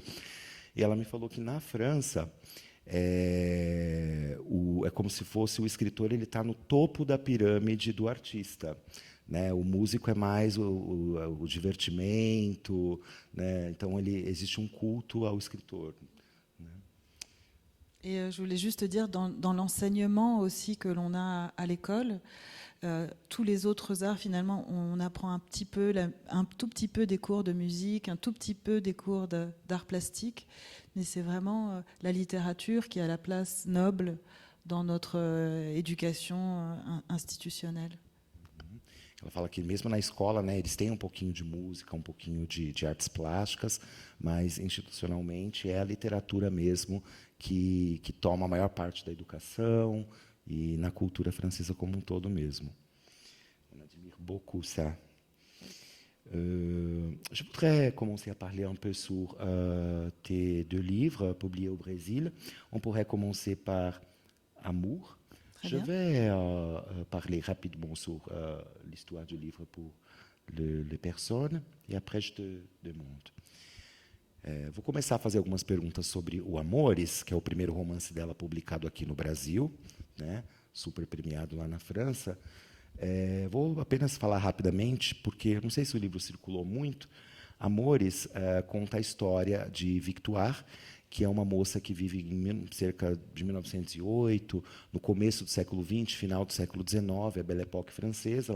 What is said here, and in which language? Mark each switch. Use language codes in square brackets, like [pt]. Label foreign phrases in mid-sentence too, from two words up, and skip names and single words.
[pt] E ela me falou que na França é como se fosse o escritor, ele está no topo da pirâmide do artista, né? O músico é mais o divertimento, né? Então existe culto ao escritor. [fr] Et je voulais juste dire, dans l'enseignement aussi que l'on a à l'école, tous les autres arts, finalement, on apprend un tout petit peu des cours de musique, un tout petit peu des cours d'art plastique, mais c'est vraiment la littérature qui a la place noble dans notre éducation institutionnelle. [pt] Ela fala que mesmo na escola, né, eles têm um pouquinho de música, um pouquinho de artes plásticas, mas institucionalmente é a literatura mesmo que toma a maior parte da educação e na cultura francesa como um todo mesmo. [fr] On admire beaucoup ça. Je voudrais commencer à parler un peu sur tes deux livres publiés au Brésil. On pourrait commencer par Amour. Je vais parler rapidement sur l'histoire du livre pour les personnes et après je te demande. [pt] Vou começar a fazer algumas perguntas sobre o Amores, que é o primeiro romance dela publicado aqui no Brasil, né? Super premiado lá na França. Vou apenas falar rapidamente, porque não sei se o livro circulou muito. Amores conta a história de Victoire, que é uma moça que vive em cerca de 1908, no começo do século XX, final do século XIX, a Belle Époque francesa.